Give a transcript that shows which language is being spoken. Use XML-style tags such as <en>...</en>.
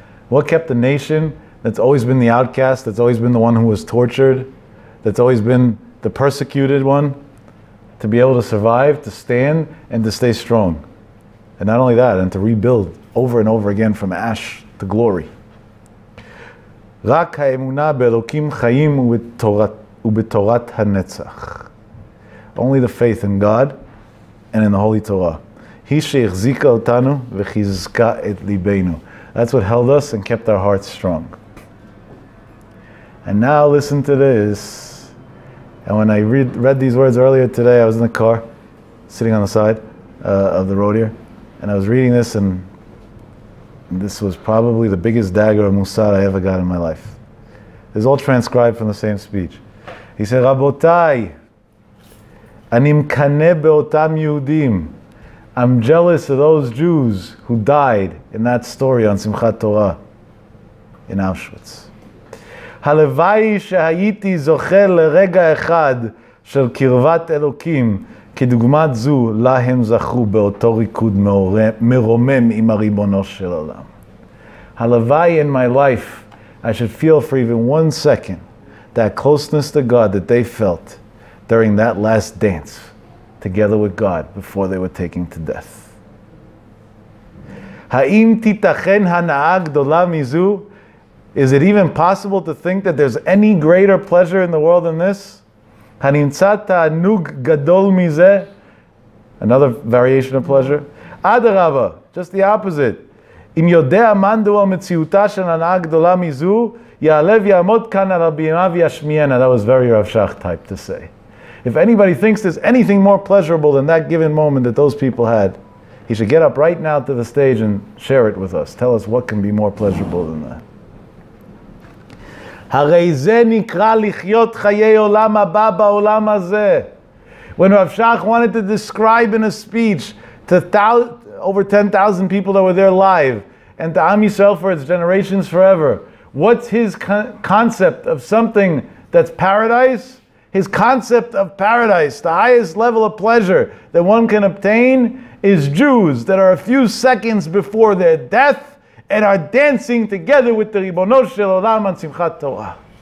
<en>What kept the nation that's always been the outcast, that's always been the one who was tortured, that's always been the persecuted one, to be able to survive, to stand, and to stay strong? And not only that, and to rebuild over and over again from ash to glory.</en> <he>רק האמונה באלוקים חיים ובתורת הנצח.</he> <en>Only the faith in God and in the Holy Torah.</en> <he>היא שהחזיקה אותנו וחיזקה את ליבנו.</he> <en>That's what held us and kept our hearts strong. And now listen to this. And when I read these words earlier today, I was in the car, sitting on the side of the road here, and I was reading this, and this was probably the biggest dagger of Musar I ever got in my life. It's all transcribed from the same speech. He said,</en> <he>Rabotai, אני מקנא באותם יהודים.</he> <en>I'm jealous of those Jews who died in that story on Simchat Torah in Auschwitz.</en> <he>הלוואי שהייתי זוכה לרגע אחד של קרבת אלוקים כדוגמת זו לה הם זכו באותו ריקוד מרומם עם הריבונו של עולם.</he> <en>הלוואי in my life I should feel for even 1 second that closeness to God that they felt during that last dance together with God before they were taken to death.</en> <he>האם תיתכן הנאה גדולה מזו?</he> <en>Is it even possible to think that there's any greater pleasure in the world than this?</en> <he>הנמצא תענוג גדול מזה?</he> <en>Another variation of pleasure. אדרבה, just the opposite.</en> <he>אם יודע מאן דהוא המציאותה של הנאה גדולה מזו, יעלה ויעמוד כאן על הבימה וישמיענה.</he> <en>That was very Rav Shach type to say. If anybody thinks there's anything more pleasurable than that given moment that those people had, he should get up right now to the stage and share it with us. Tell us what can be more pleasurable than that.</en> <he>הרי זה נקרא לחיות חיי עולם הבא בעולם הזה.</he> <en>When Rav Shach wanted to describe in a speech to over 10,000 people that were there live, and to Am Yisrael for its generations forever, what's his concept of something that's paradise? His concept of paradise, the highest level of pleasure that one can obtain, is Jews that are a few seconds before their death and are dancing together with the Ribono Shel Olam on Simchat Torah.</en>